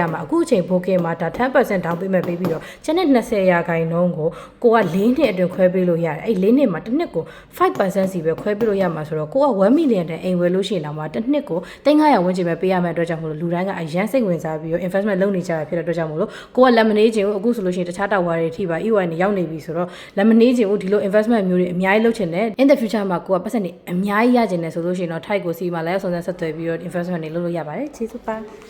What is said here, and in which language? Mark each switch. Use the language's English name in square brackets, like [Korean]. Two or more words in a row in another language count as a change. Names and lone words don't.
[Burmese] မှာအခုအချိန် booking မှာဒါ 10% [English] down payment [Burmese] ပေးပြီးတော့ကျန်တဲ့20%ရာခိုင်နှုန်းကိုက4နှစ်အတွင်းခွဲပေးလို့ရတယ်အဲ့4နှစ်မှာတစ်နှစ်ကို5% စီပဲခွဲပေးလို့ရမှာဆိုတော့ကိုက1 million တန်အိမ်ဝယ်လို့ရှိရင်တော့မှတစ်နှစ်ကို3500ဝန်းကျင်ပဲပေးရမယ့်အတွက်ကြောင့်မလို့လူတိုင်းကအရန်စိတ်ဝင်စားပြီးတော့ investment လုပ်နေကြတာဖြစ်တဲ့အတွက်ကြောင့်မလို့ကိုကလက်မနေခြင်းကိုအခုဆိုလို့ရှိရင်တခြားတာဝါတွေထိပါ EY နဲ့ရောက်နေပြီဆိုတော့လက်မနေခြင်းကိုဒီလို investment မျိုးတွေအများကြီးလုပ်ချင်တယ် [English] in the future [Burmese] မှာကိုကပတ်စံနေအများကြီးရချင်တယ်ဆိုလို့ရှိရင်တော့ Thai ကိုစီမှာလည်းစုံစမ်းဆက်သွယ်ပြီးတော့ investment တွေလုပ်လို့ရပါတယ်ကျေးဇူးပါ